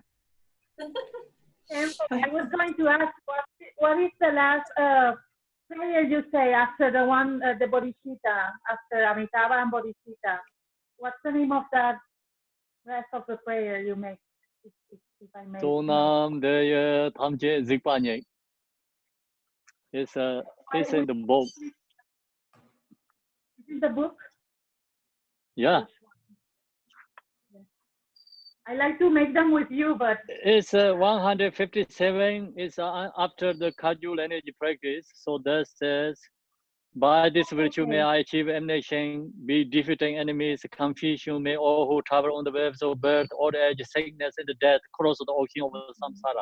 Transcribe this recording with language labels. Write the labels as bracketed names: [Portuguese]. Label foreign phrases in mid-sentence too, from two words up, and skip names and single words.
[English] And I was going to ask, what is the last prayer you say after the one, the Bodhicitta, after Amitabha and Bodhicitta? What's the name of that rest of the prayer you make, if I may? [Tibetan] Sonam deye tamje zikpanye. [English] It's in the book. Is it the book? Yeah. I like to make them with you, but It's 157. It's after the Kajul energy practice. So that says, by this virtue may I achieve emanation, be defeating enemies, confusion, may all who travel on the waves of birth, old age, sickness, and death cross the ocean of samsara.